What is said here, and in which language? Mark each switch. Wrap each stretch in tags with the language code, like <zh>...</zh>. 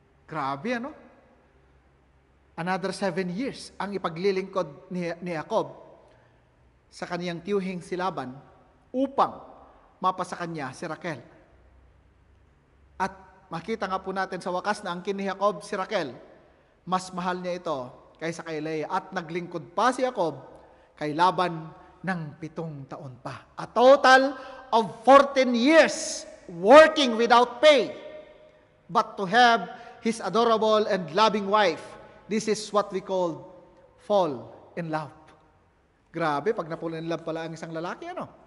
<tl>Grabe, ano?</tl> <en>Another 7 years</en> <tl>ang ipaglilingkod ni Jacob sa kaniyang tiyuhing si Laban upang mapasa kanya si Raquel. At makita nga po natin sa wakas na ang kin ni Jacob si Raquel, mas mahal niya ito kaysa kay Leah. At naglingkod pa si Jacob kay Laban ng 7 taon pa.</tl> <en>A total of 14 years working without pay, but to have his adorable and loving wife. This is what we call fall in love.</en> <tl>Grabe, pag na-fall in love pala ang isang lalaki, ano?</tl>